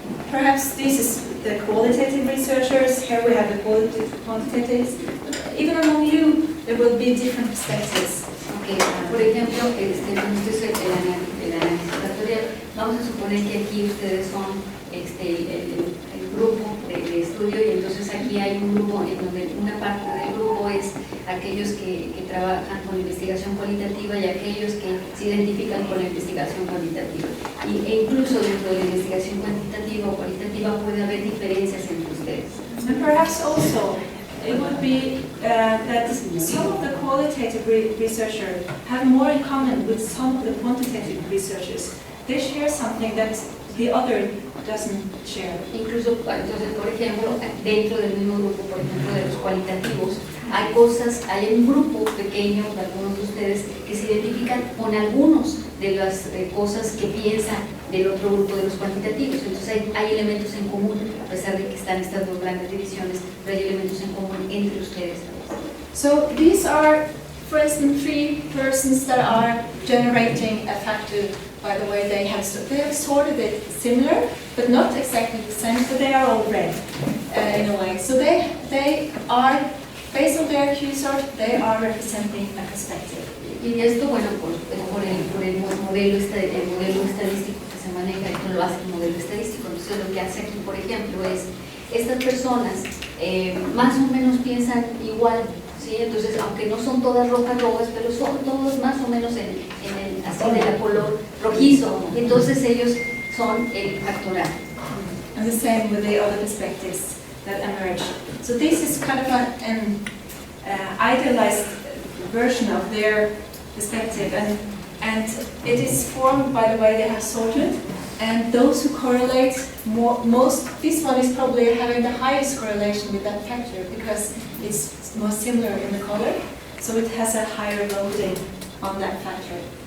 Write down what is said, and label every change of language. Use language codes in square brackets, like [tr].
[en] perhaps this is the qualitative researchers, here we have the quantitatives. Even among you, there will be different perspectives. Okay. [es] Por ejemplo, esto es el análisis factorial. Vamos a suponer que aquí ustedes son el grupo de estudio, y entonces aquí hay un grupo en donde una parte del grupo es aquellos que trabajan con investigación cualitativa y aquellos que se identifican con la investigación cualitativa. E incluso dentro de la investigación cuantitativa o cualitativa puede haber diferencias entre ustedes. [en] And perhaps also it would be that some of the qualitative researchers have more in common with some of the quantitative researchers. They share something that the other doesn't share. [es] Incluso, entonces, por ejemplo, dentro del mismo grupo, por ejemplo, de los cualitativos, hay un grupo pequeño de algunos de ustedes que se identifican con algunos de las cosas que piensan del otro grupo de los cuantitativos. Entonces hay elementos en común, a pesar de que están estas dos grandes divisiones, pero hay elementos en común entre ustedes. So these are, for instance, 3 persons that are generating a factor. By the way, they have sorted it similar, but not exactly the same, but they are all red in a way. So they are, based on their Q sort, they are representing a perspective. Y esto, bueno, por el modelo estadístico que se maneja, esto lo hace el modelo estadístico. Entonces lo que hace aquí, por ejemplo, es estas personas más o menos piensan igual, ¿sí? Entonces, aunque no son todas rojas, pero son todos más o menos así de color rojizo, entonces ellos son el factoral. [en] And the same with the other perspectives that emerge. So this is kind of an idealized version of their perspective, and it is formed by the way they have sorted, and those who correlate this one is probably having the highest correlation with that factor because it's more similar in the color, so it has a higher loading on that factor.